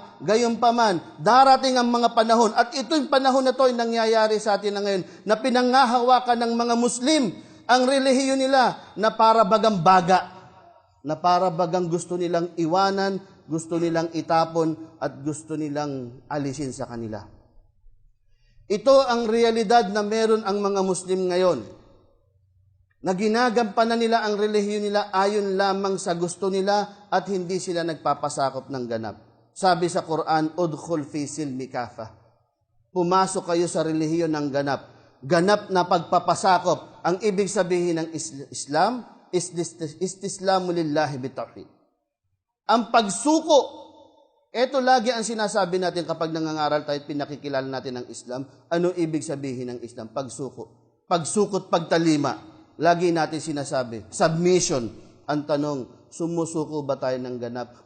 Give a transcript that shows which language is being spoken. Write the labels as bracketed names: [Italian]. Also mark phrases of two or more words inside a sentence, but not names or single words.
[Filipino] Gayunpaman, darating ang mga panahon at ito'y panahon na ito ay nangyayari sa atin na ngayon na pinanghahawakan ng mga Muslim ang relihiyon nila na para bagang baga, na para bagang gusto nilang iwanan, gusto nilang itapon at gusto nilang alisin sa kanila. Ito ang realidad na meron ang mga Muslim ngayon, na ginagampanan nila ang relihiyon nila ayon lamang sa gusto nila at hindi sila nagpapasakop ng ganap. Sabi sa Quran, [Arabic] "ادخل في السلم كافة." [Filipino] Pumasok kayo sa relihiyon ng ganap. Ganap na pagpapasakop. Ang ibig sabihin ng Islam, [Arabic] استسلام لله بالتوحيد. [Filipino] Ang pagsuko, ito lagi ang sinasabi natin kapag nangangaral tayo at pinakikilala natin ang Islam. Ano ibig sabihin ng Islam? Pagsuko. Pagsukot, pagtalima. Lagi natin sinasabi, submission. Ang tanong, sumusuko ba tayo ng ganap?